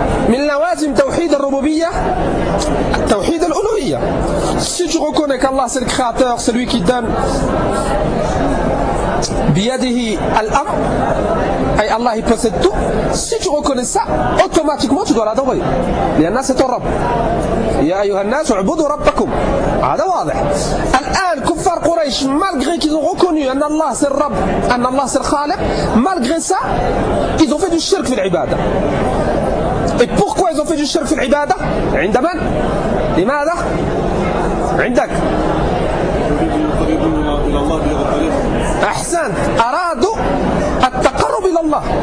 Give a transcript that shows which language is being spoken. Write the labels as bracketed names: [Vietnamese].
[Arabic] من لوازم توحيد الربوبية التوحيد الألوهية. [French] Si tu reconnais qu'Allah c'est le créateur, celui qui donne [Arabic] بيده الأمر, [French] أي الله possède tout. Si tu reconnais ça, automatiquement tu dois l'adorer. [Arabic] لأن [French] c'est ton [Arabic] رب. يا أيها الناس اعبدوا ربكم. هذا واضح. الآن كفار قريش [French] malgré qu'ils ont reconnu [Arabic] أن الله [French] c'est le رب, أن الله c'est le خالق, malgré ça ils ont fait du shirk [Arabic] في العبادة. [French] Et pourquoi ils ont fait du shirk [Arabic] في العبادة؟ عند من؟ لماذا؟ عندك أحسن أرادوا التقرب إلى الله.